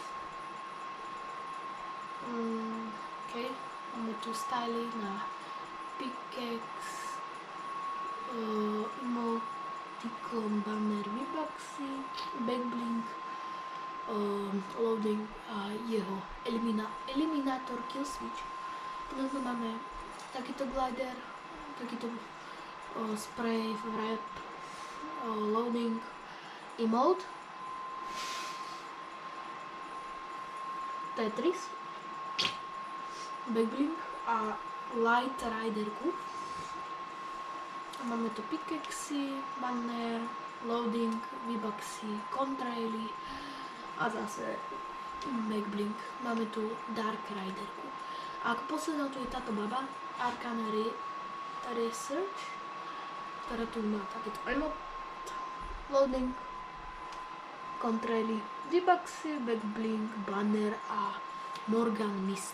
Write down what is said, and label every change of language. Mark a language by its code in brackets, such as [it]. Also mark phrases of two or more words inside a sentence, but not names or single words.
[sk] OK, máme tu styly na pickaxe, emoticon, banner, V-Bucksy, backblink, loading a jeho eliminator [en] kill switch. [sk] Potom tu máme takýto glider, takýto spray, wrap, loading, emote, Tetris, backblink a [en] light riderku. [sk] A máme tu pickaxy, banner, loading, V-Bucksy, contraily a zase backblink. Máme tu dark riderku. A ako posledná tu je táto baba, [en] Arcana Research, [sk] ktorá tu má takéto emote, loading, contraily, V-Bucksy, backblink, banner a [en] Morgan Mist.